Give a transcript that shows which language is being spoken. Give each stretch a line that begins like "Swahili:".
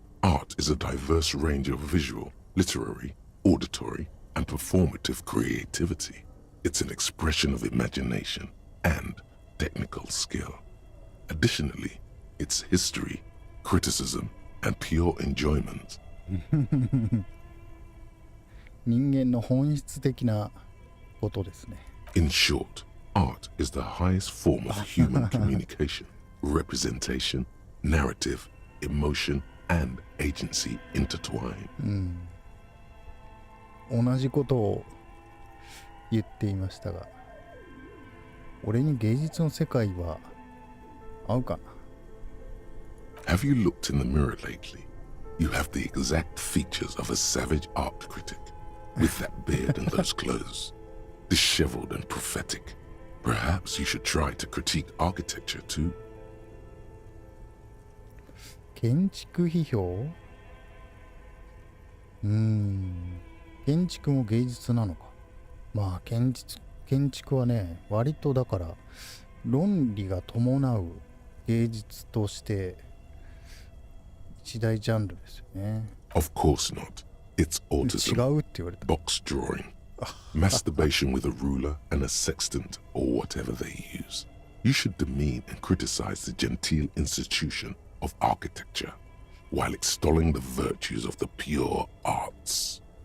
English: Art is a diverse range of visual, literary, auditory, and performative creativity. It's an expression of imagination and technical skill. Additionally, it's history, criticism, and pure enjoyment.
Japanese: 人間の本質的なことですね。
English: In short, art is the highest form of human communication, representation, narrative, emotion, and agency intertwine.
Japanese: 同じことを言っていましたが、俺に芸術の世界は合うかな。
English: Have you looked in the mirror lately? You have the exact features of a savage art critic, with that beard and those clothes. Disheveled and prophetic. Perhaps you should try to critique architecture too.
Japanese: 建築批評？建築も芸術なのか。まあ建築はね、割とだから論理が伴う芸術として一大ジャンルですよね。
English: Of course not. It's
Japanese: 違
English: autism,
Japanese: うって言われた。
English: box drawing, masturbation with a ruler and a sextant or whatever they use. You should demean and criticize the genteel institution of architecture while extolling the virtues of the pure arts.